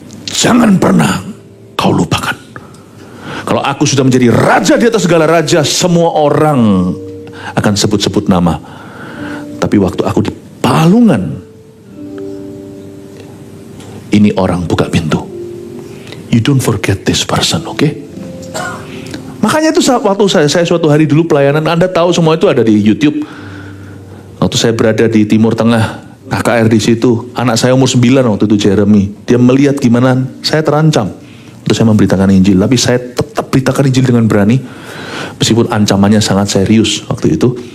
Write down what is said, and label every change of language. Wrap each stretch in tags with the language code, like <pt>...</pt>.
<id>Jangan pernah kau lupakan. Kalau aku sudah menjadi raja di atas segala raja, semua orang akan sebut-sebut nama. Tapi waktu aku di palungan, ini orang buka pintu.</id> <en>You don't forget this person, okay?</en> <id>Makanya itu waktu saya suatu hari dulu pelayanan, Anda tahu semua itu ada di YouTube. Waktu saya berada di Timur Tengah, KKR di situ, anak saya umur 9 waktu itu, Jeremy. Dia melihat gimana saya terancam untuk saya memberitakan Injil. Tapi saya tetap beritakan Injil dengan berani, meskipun ancamannya sangat serius waktu itu.</id>